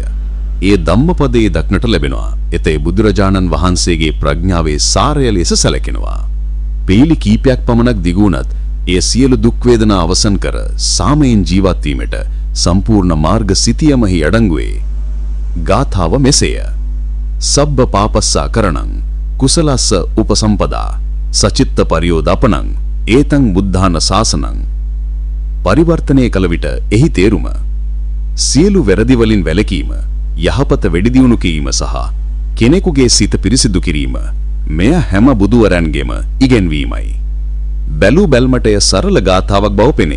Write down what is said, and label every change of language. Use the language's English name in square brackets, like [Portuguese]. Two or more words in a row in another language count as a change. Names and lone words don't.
[Sinhala] ඒ ධම්මපදයේ දක්නට ලැබෙනවා. එතේ බුදුරජාණන් වහන්සේගේ ප්‍රඥාවේ සාරය ලෙස සැලකෙනවා. පීලි කීපයක් පමණක් දිගුණත් ඒ සියලු දුක් වේදනා අවසන් කර සාමයෙන් ජීවත් වීමට සම්පූර්ණ මාර්ග සිතියමහි අඩංගුවේ. ගාථාව මෙසේය. [Pali] සබ්බ පාපස්සා කරණං කුසලස්ස උපසම්පදා සචිත්ත පරියෝදපනං ඒතං බුද්ධාන ශාසනං. [Sinhala] පරිවර්තනය කළ විට එහි තේරුම සියලු වැරදි වලින් වැළකීම, යහපත වැඩි දියුණු කිරීම සහ කෙනෙකුගේ සිත පිරිසිදු කිරීම මෙය හැම බුදුවරයන්ගේම ඉගැන්වීමයි. බැලූ බැල්මට එය සරල ගාථාවක් බව පෙනේ.